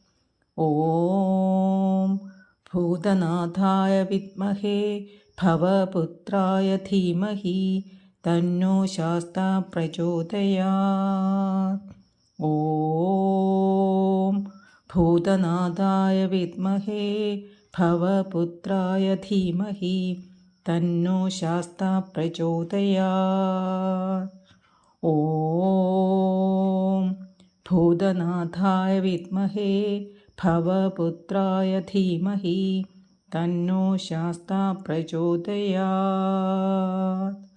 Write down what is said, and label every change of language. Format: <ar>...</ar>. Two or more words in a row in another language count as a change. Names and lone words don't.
<sa>ॐ भूतनाथाय विद्महे भवपुत्राय धीमहि तन्नो शास्ता प्रचोदयात्। ॐ भूतनाथाय विद्महे भवपुत्राय धीमहि തന്നോ ശാസ്താ പ്രചോദയാത്. ഓം ഭൂതനാഥായ വിദ്മഹേ ഭവപുത്രായ ധീമഹി തന്നോ ശാസ്താ പ്രചോദയാത്.</sa>